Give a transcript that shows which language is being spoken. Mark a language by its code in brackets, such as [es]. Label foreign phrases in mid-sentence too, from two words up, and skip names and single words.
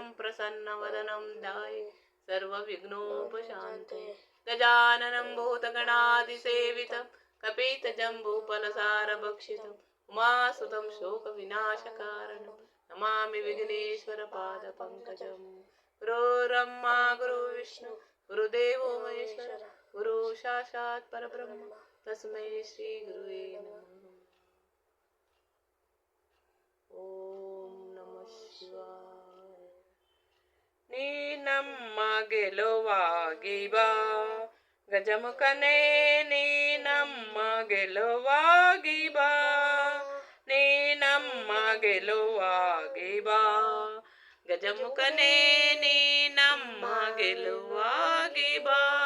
[sa] प्रसन्नवदनं ध्याये सर्वविघ्नोपशान्तये गजाननं भूतगणादिसेवितं कपितजम्बूफलसारभक्षितम् उमासुतं शोकविनाशकारणं नमामि विघ्नेश्वरपादपङ्कजं गुरुर्ब्रह्मा गुरुर्विष्णु गुरुदेवो महेश्वर गुरु साक्षात् परब्रह्म तस्मै श्री गुरुवे नमः। ಓಂ ನಮಃ ಶಿವಾಯ. [kn] ನೀ ನಮ್ಮ ಗೆಲುವಾಗಿ ಬಾ ಗಜಮುಖನೇ, ನೀ ನಮ್ಮ ಗೆಲುವಾಗಿ ಬಾ, ನೀ ನಮ್ಮ ಗೆಲುವಾಗಿ ಬಾ ಗಜಮುಖನೇ, ನೀ ನಮ್ಮ ಗೆಲುವಾಗಿ ಬಾ.